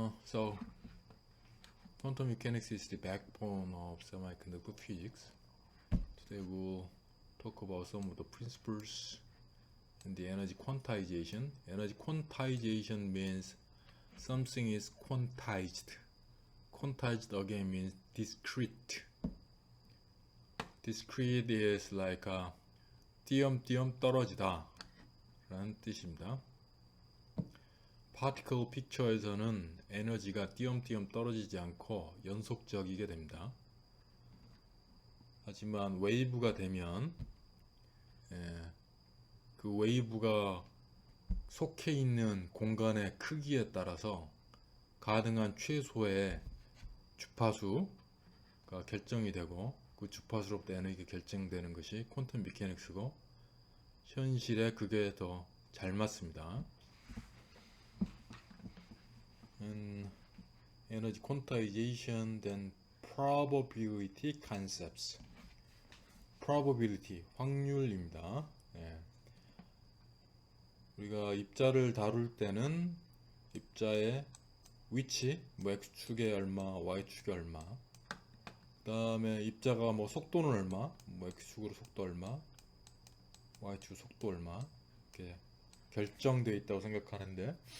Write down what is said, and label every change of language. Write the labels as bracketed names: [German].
[English] So quantum mechanics is the backbone of semiconductor physics. Today we'll talk about some of the principles and the energy quantization. Energy quantization means something is quantized. Quantized again means discrete. Discrete is like [Korean] 띄엄띄엄 떨어지다 라는 뜻입니다. 파티클 픽처에서는 에너지가 띄엄띄엄 떨어지지 않고 연속적이게 됩니다. 하지만 웨이브가 되면 그 웨이브가 속해 있는 공간의 크기에 따라서 가능한 최소의 주파수가 결정이 되고, 그 주파수로부터 에너지가 결정되는 것이 퀀텀 미케닉스고, 현실에 그게 더 잘 맞습니다. [English] Energy quantization, then probability concepts. [Korean] probability, 확률입니다. 우리가 입자를 다룰 때는 입자의 위치, x축에 얼마, y축에 얼마, 그 다음에 입자가 속도는 얼마, x축으로 속도 얼마, y축 속도 얼마, 이렇게 결정되어 있다고 생각하는데,